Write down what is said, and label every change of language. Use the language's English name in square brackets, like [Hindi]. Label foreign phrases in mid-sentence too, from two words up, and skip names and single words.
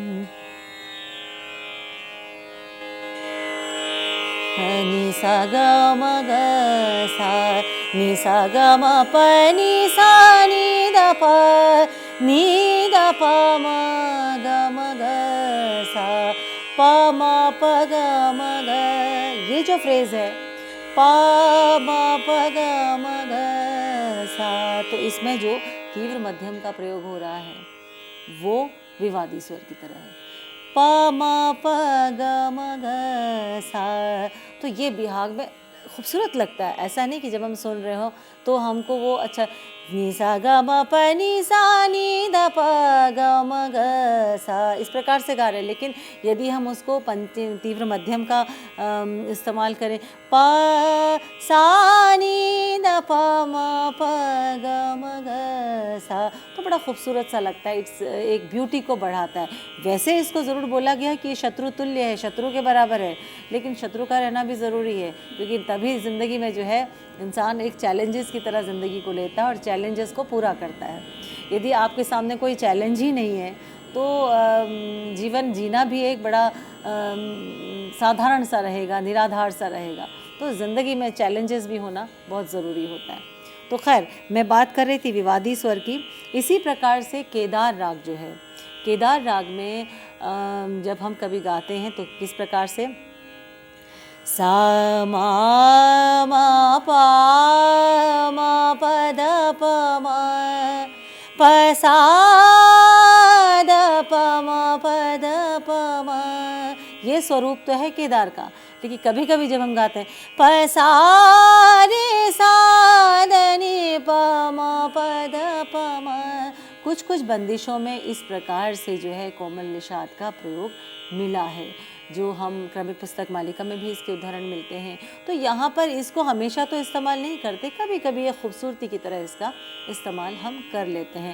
[Hindi] नि सा ग म ग सा, नि सा ग म प नि सा नि द प, नि द प म ग म ग सा, प म प ग म ग। ये जो फ्रेज है प म प ग म ग सा, तो इसमें जो तीव्र मध्यम का प्रयोग हो रहा है वो विवादी स्वर की तरह है। प म प ग म ग सा, तो ये बिहाग में खूबसूरत लगता है। ऐसा नहीं कि जब हम सुन रहे हो तो हमको वो अच्छा नि सा ग म प नि सा नि द प ग म ग सा इस प्रकार से गा रहे हैं। लेकिन यदि हम उसको तीव्र मध्यम का इस्तेमाल करें प सा नि द प म प ग म ग सा, तो बड़ा खूबसूरत सा लगता है। इट्स एक ब्यूटी को बढ़ाता है। वैसे इसको ज़रूर बोला गया कि शत्रु तुल्य है, शत्रु के बराबर है, लेकिन शत्रु का रहना भी ज़रूरी है, क्योंकि तभी ज़िंदगी में जो है इंसान एक चैलेंजेस की तरह ज़िंदगी को लेता है और चैलेंजेस को पूरा करता है। यदि आपके सामने कोई चैलेंज ही नहीं है तो जीवन जीना भी एक बड़ा साधारण सा रहेगा, निराधार सा रहेगा। तो ज़िंदगी में चैलेंजेस भी होना बहुत ज़रूरी होता है। तो खैर, मैं बात कर रही थी विवादी स्वर की। इसी प्रकार से केदार राग जो है, केदार राग में जब हम कभी गाते हैं तो किस प्रकार से सा मा मा पा मा प द प म प सा द प म प द प म, ये स्वरूप तो है केदार का। लेकिन कभी कभी जब हम गाते हैं प सा रे सा द नि प म प द प म, कुछ कुछ बंदिशों में इस प्रकार से जो है कोमल निषाद का प्रयोग मिला है, जो हम क्रमिक पुस्तक मालिका में भी इसके उदाहरण मिलते हैं। तो यहाँ पर इसको हमेशा तो इस्तेमाल नहीं करते, कभी कभी ये खूबसूरती की तरह इसका इस्तेमाल हम कर लेते हैं।